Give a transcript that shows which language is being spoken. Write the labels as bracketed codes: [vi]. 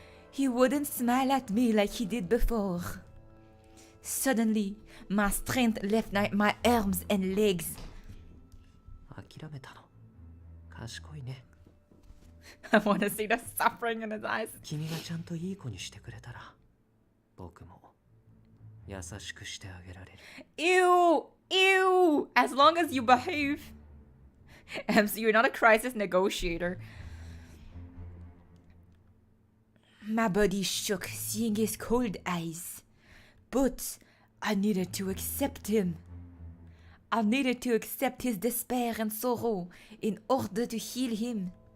[en] He wouldn't smile at me like he did before. Suddenly, my strength left my arms and legs. [ja] 諦めたの。賢いね。 [en] I want to see the suffering in his eyes. [ja] 君がちゃんといい子にしてくれたら、僕も優しくしてあげられる。 [en] Ew! As long as you behave. MC, you're not a crisis negotiator. My body shook seeing his cold eyes. But I needed to accept him. I needed to accept his despair and sorrow in order to heal him.